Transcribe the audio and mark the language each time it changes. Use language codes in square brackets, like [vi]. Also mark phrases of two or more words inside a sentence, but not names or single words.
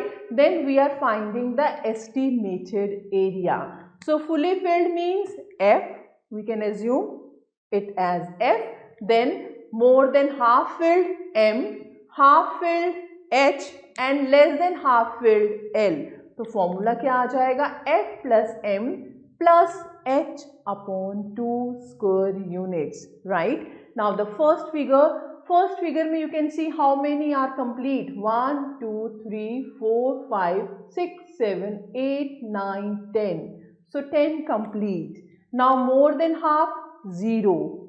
[en] Then we are finding the estimated area. So fully filled means F. We can assume it as F. Then more than half filled M, half filled H and less than half filled L. [hi] तो फॉर्मूला क्या आ जाएगा? [en] F plus M plus H upon 2 square units, right? Now the first figure में you can see how many are complete. 1, 2, 3, 4, 5, 6, 7, 8, 9, 10. So 10 complete. Now more than half, 0.